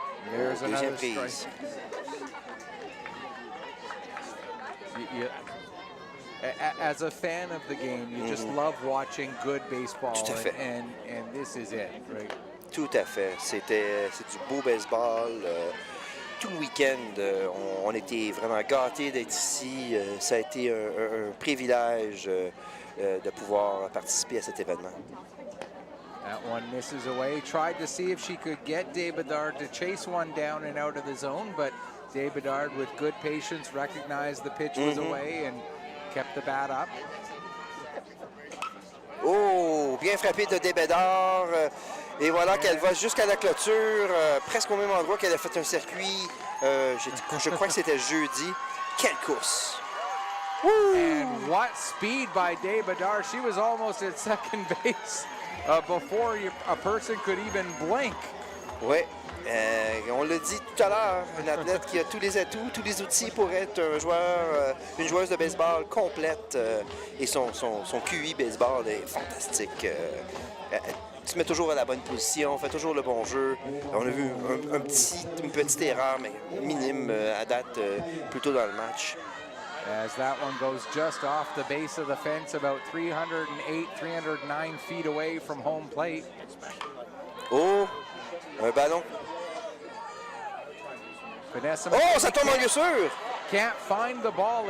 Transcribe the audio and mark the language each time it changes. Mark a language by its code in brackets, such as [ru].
[en] There's another strike. As a fan of the game, you just love watching good baseball, and this is it, right? [fr] Tout à fait. C'est du beau baseball. Tout le week-end, on était vraiment gâtés d'être ici. Ça a été un privilège de pouvoir participer à cet événement. [en] That one misses away. Tried to see if she could get Dave Bedard to chase one down and out of the zone, but Dave Bedard, with good patience, recognized the pitch was away and kept the bat up. [fr] Oh, bien frappé de Dave Bedard. Et voilà qu'elle va jusqu'à la clôture, presque au même endroit qu'elle a fait un circuit. Je crois que c'était jeudi. Quelle course! Woo! [en] And what speed by Dave Bedard. She was almost at second base before a person could even blink. [fr] Oui, on l'a dit tout à l'heure, une athlète qui a tous les atouts, tous les outils pour être une joueuse de baseball complète. Et son QI baseball est fantastique. Tu te mets toujours à la bonne position, fait toujours le bon jeu. On a vu une petite erreur, mais minime à date, plutôt dans le match. [en] As that one goes just off the base of the fence, about 308, 309 feet away from home plate. [fr] Oh, un ballon. Vanessa Oh, ça tombe en lieu sûr! [en] Can't find the ball.